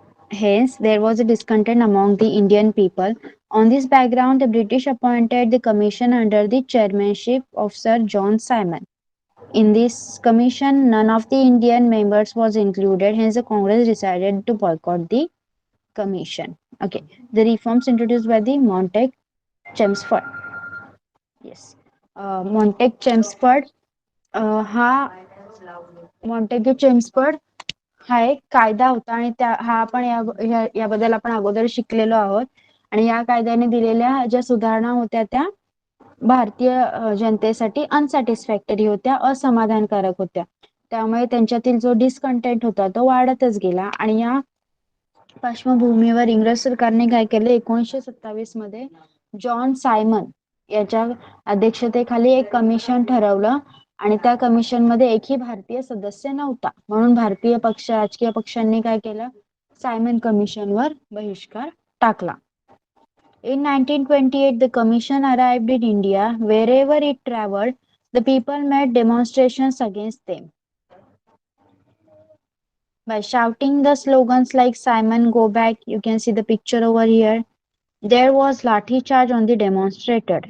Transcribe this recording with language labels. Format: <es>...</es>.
<en>Hence, there was a discontent among the Indian people. On this background, the British appointed the commission under the chairmanship of Sir John Simon. In this commission, none of the Indian members was included. Hence, the Congress decided to boycott the commission. Okay, the reforms introduced by the Montague-Chelmsford.</en> <mr>Yes, Montague-Chelmsford हा Montague-Chelmsford हा एक कायदा होता आणि हा आपण याबद्दल आपण अगोदर शिकलेलो आहोत. आणि या कायद्याने दिलेल्या ज्या सुधारणा होत्या त्या भारतीय जनतेसाठी अनसॅटिस्फॅक्टरी होत्या, असमाधानकारक होत्या. त्यामुळे त्यांच्यातील जो डिसकंटेंट होता तो वाढतच गेला. आणि या पार्श्वभूमीवर इंग्रज सरकारने काय केले, 1927 मध्ये जॉन सायमन याच्या अध्यक्षतेखाली एक कमिशन ठरवलं आणि त्या कमिशन मध्ये एकही भारतीय सदस्य नव्हता. म्हणून भारतीय राजकीय पक्षांनी काय केलं, सायमन कमिशनवर बहिष्कार टाकला.</mr> <en>In 1928, the commission arrived in India. Wherever it traveled, the people made demonstrations against them by shouting the slogans like Simon, go back. You can see the picture over here. There was lathi charge on the demonstrator.</en>